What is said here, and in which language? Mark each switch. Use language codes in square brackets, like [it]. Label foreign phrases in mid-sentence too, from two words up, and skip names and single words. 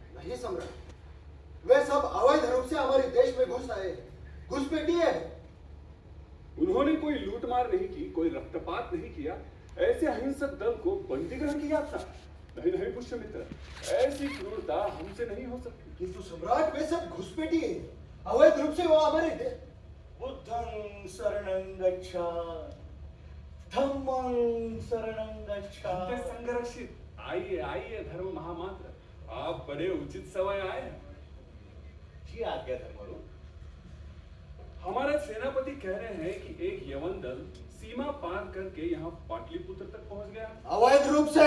[hi] नहीं सम्राट, वे सब अवैध रूप से हमारे देश में घुस आए, घुसपैठिए हैं। उन्होंने कोई लूटमार नहीं की, कोई रक्तपात नहीं किया, ऐसे अहिंसक दल को बंदी ग्रहण किया था। नहीं नहीं पुष्यमित्र, ऐसी क्रूरता हमसे नहीं हो सकती। किंतु सम्राट, वे सब घुसपैठिए हैं, अवैध रूप से वो हमारे देश। [pi] बुद्धं शरणं गच्छामि, धम्मं शरणं गच्छामि। [hi] संरक्षित, आइए आइए धर्म महामात्र, आप बड़े उचित समय आए हैं। जी आज्ञा धर्मरू। हमारे सेनापति कह रहे हैं कि एक यवन दल सीमा पार करके यहाँ पाटलिपुत्र तक पहुंच गया। अवैध रूप से?